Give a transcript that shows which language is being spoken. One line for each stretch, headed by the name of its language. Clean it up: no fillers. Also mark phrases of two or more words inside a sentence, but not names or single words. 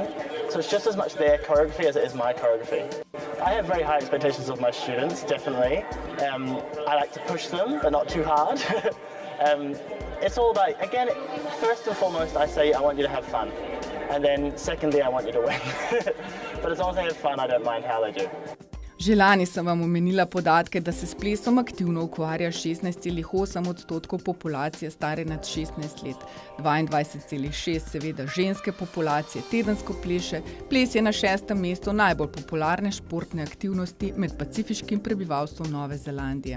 English: So it's just as much their choreography as it is my choreography. I have very high expectations of my students, definitely. I like to push them, but not too hard. It's all about, again, first and foremost, I say I want you to have fun. And then secondly, I want you to win. But as long as they have fun, I don't mind how they do.
Slovenian: Že lani sem vam omenila podatke, da se s plesom aktivno ukvarja 16,8% populacije stare nad 16 let, 22,6% seveda ženske populacije tedensko pleše, ples je na 6. mestu najbolj popularne športne aktivnosti med pacifiškim prebivalstvom Nove Zelandije.